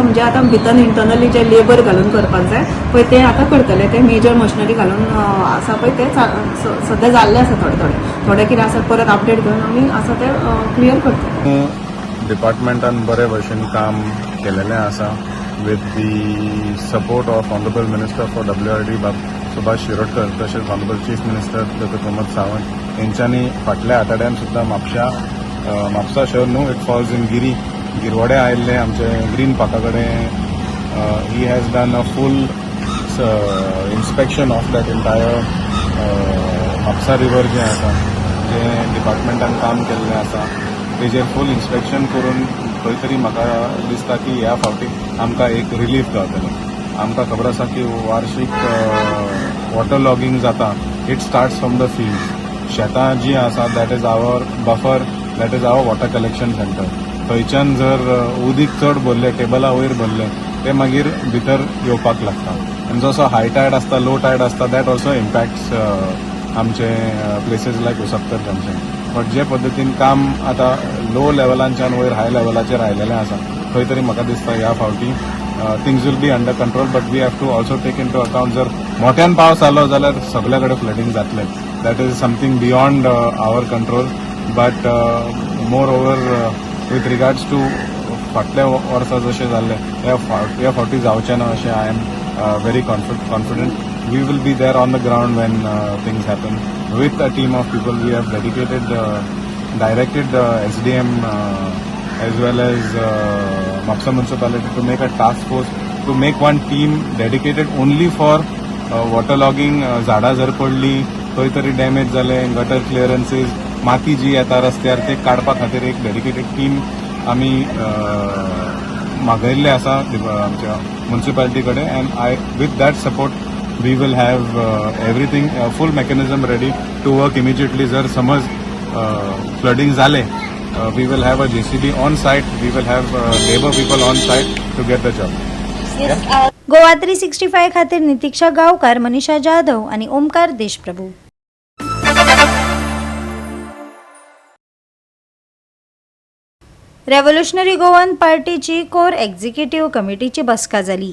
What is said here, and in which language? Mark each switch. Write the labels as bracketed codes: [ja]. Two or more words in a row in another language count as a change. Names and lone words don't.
[kok] म्हणजे आता भितर इंटरनली जे लेबर घालून करपाक जाय पळय ते आता करतले, ते [en] major machinery [kok] घालून आसा पळय ते सध्या जाल्ले आसा। थोडे कितें आसा परत अपडेट घेवन आमी आसा ते क्लियर करता। डिपार्टमेंटान बरे भशेन काम केलेलें आसा [en] with the support of Honorable Minister for WRD [kok] सुभाष शिरोडकर, तसेच [en] Honorable Chief Minister Dr. [kok] प्रमोद सावंत यांच्यानी फाटल्या आठवड्यान सुद्दां म्हापसा शहर न्हू, [en] it falls in Girvade [kok] आयिल्ले आमचे ग्रीन पार्का कडेन [en] he has done a full inspection of that entire Mapsa river [kok] जे आसा जे डिपार्टमेंटान काम केल्लें आसा तेजेर [en] full inspection [kok] करून खंय तरी म्हाका दिसता की ह्या फावटी आमकां एक रिलीफ गावतलें। आमकां खबर आसा की वार्षिक [en] water logging [kok] जाता, [en] It starts from the field. [kok] शेतां जी आसा [en] that is our buffer, that is our water collection centre. [kok] थंयच्यान जर उदीक चड भरलें, टेबला वयर भरलें ते मागीर भितर येवपाक लागता आनी जसो [en] high tide [kok] आसता, [en] low tide [kok] आसता, [en] that also impacts [kok] आमचे [en] places like [kok] उसपकर जंक्शन। बट जे पद्दतीन काम आता लो लेवलांच्यान वयर हाय लेवलाचेर आयलेलें आसा खंय तरी म्हाका दिसता ह्या फावटी [en] things will be under control. But we have to also take into account [kok] जर मोठ्यान पावस आलो जाल्यार सगळे कडेन फ्लडिंग जातलें, [en] that is something beyond our control. But moreover with regards to [kok] फाटल्या वर्सा जशें जाल्लें ह्या फावटी जावचें ना अशें [en] I am very confident. We will be there on the ground when things happen. With a team of people, we have directed the SDM as well as Mapsa municipality to make a task force, to make one team dedicated only for waterlogging. [kok] झाडां जर पडली, खंय तरी डॅमेज जाले, [en] gutter clearances, [kok] माती जी येता रस्त्यार ते काडपा खातीर एक [en] dedicated team [kok] आमी मागयल्ले आसा आमच्या म्युनिसिपालिटी कडेन। [en] And with that support we will have everything full mechanism ready to work immediately. [kok] जर समज फ्लडिंग जाले [en] we will have a JCB on site, we will have labour people on site to get the job. [kok] गोवा 365 खातीर नितीक्षा गांवकार, मनीषा जाधव आणि ओमकार देशप्रभू। रेव्होल्युशनरी गोवन पार्टीची [en] core executive [kok] कमिटीची बसका जाली।